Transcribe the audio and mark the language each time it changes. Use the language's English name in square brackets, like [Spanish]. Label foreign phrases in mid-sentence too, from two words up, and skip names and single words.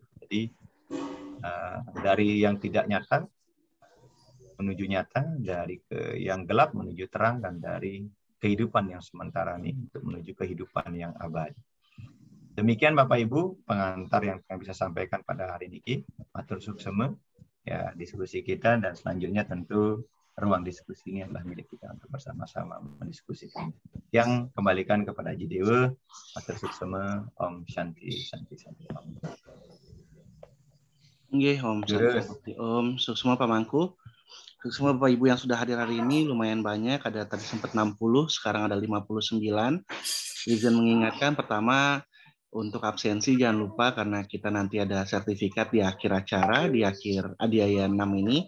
[Indonesian] Jadi dari yang tidak nyata menuju nyata, dari yang gelap menuju terang, dan dari kehidupan yang sementara ini untuk menuju kehidupan yang abadi. Demikian Bapak Ibu pengantar yang kami bisa sampaikan pada hari ini. [Balinese] Matur suksema [Indonesian] ya diskusi kita, dan selanjutnya tentu ruang diskusi ini adalah milik kita untuk bersama-sama mendiskusikan. Yang kembalikan kepada Haji Dewa. [Balinese] Matur suksema. [Sanskrit] Om Shanti Shanti Shanti. Om. [Balinese] Nggih, [Sanskrit] Om Shanti. [Balinese] Om suksema Pamangku. [Indonesian] Semua Bapak Ibu yang sudah hadir hari ini lumayan banyak, ada tadi sempat 60, sekarang ada 59. Izin mengingatkan, pertama untuk absensi jangan lupa karena kita nanti ada sertifikat di akhir acara, di akhir adiaya 6 ini.